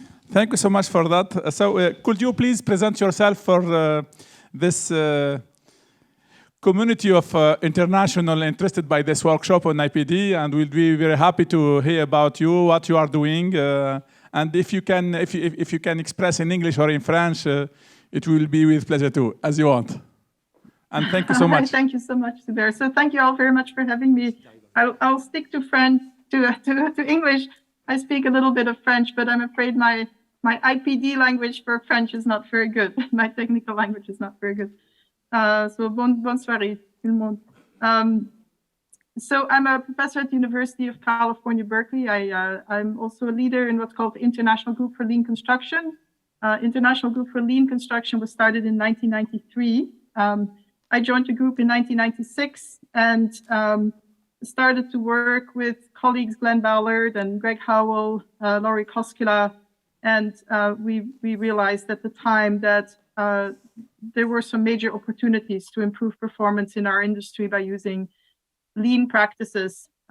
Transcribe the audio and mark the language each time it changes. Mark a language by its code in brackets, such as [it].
[en] Thank you so much for that. Could you please present yourself for this community of international interested by this workshop on IPD, and we'll be very happy to hear about you, what you are doing, and if you can express in English or in French, it will be with pleasure too, as you want. And thank you so much. Thank you so much, Zubair. So thank you all very much for having me. I'll stick to French, to English. I speak a little bit of French, but I'm afraid my IPD language for French is not very good. My technical language is not very good. [fr] So bonne soirée, tout le monde. [en] So I'm a professor at the University of California, Berkeley. I'm also a leader in what's called the International Group for Lean Construction. International Group for Lean Construction was started in 1993. I joined the group in 1996 and started to work with colleagues Glenn Ballard and Greg Howell, Laurie Koskela, and we realized at the time that there were some major opportunities to improve performance in our industry by using lean practices.